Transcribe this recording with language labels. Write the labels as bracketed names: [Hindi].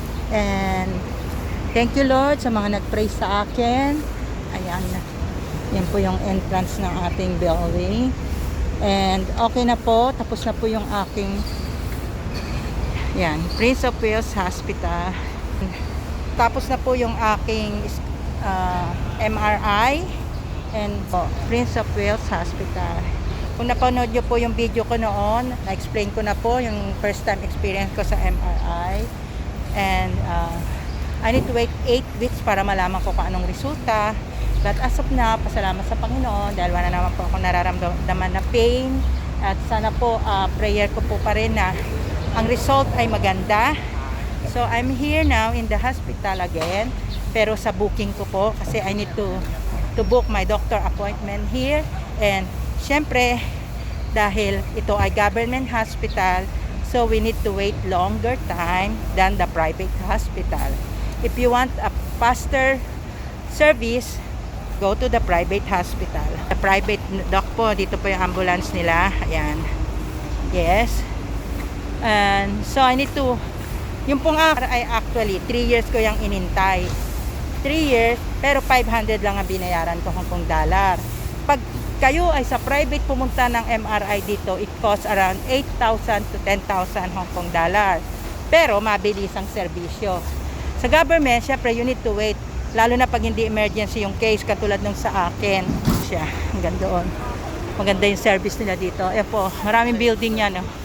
[English] And thank you Lord [Filipino] sa mga nag-pray sa akin. Ayan, yan po yung entrance ng ating building. And okay na po, tapos na po yung aking Prince of Wales Hospital. Tapos na po yung aking MRI and Prince of Wales Hospital. Kung napanood nyo po yung video ko noon, na-explain ko na po yung first time experience ko sa MRI. [English] And I need to wait 8 weeks [Filipino] para malaman ko kung anong resulta. [English] But as of now, [Filipino] pasalamat sa Panginoon dahil wala naman po ako nararamdaman na pain. At sana po, prayer ko po pa rin na ang result ay maganda. [English] So I'm here now in the hospital again, [Filipino] pero sa booking ko po kasi [English] I need to book my doctor appointment here. And [Filipino] syempre dahil ito ay [English] government hospital, so we need to wait longer time than the private hospital. If you want a faster service, go to the private hospital. [Filipino] The private doc po, dito po yung ambulance nila. Ayan. Yes. And so I need to, yung pong ay actually 3 years ko yung inintay. 3 years, pero 500 lang ang binayaran ko Hong Kong dollar. Pag kayo ay sa private pumunta ng MRI dito, [English] it costs around 8,000 to 10,000 Hong Kong dollar. [Filipino] Pero mabilis ang serbisyo. Sa government, syempre [English] you need to wait. [Filipino] Lalo na pag hindi emergency yung case, katulad nung sa akin. Siya, hanggang doon. Maganda yung service nila dito. Ayan po, maraming building yan.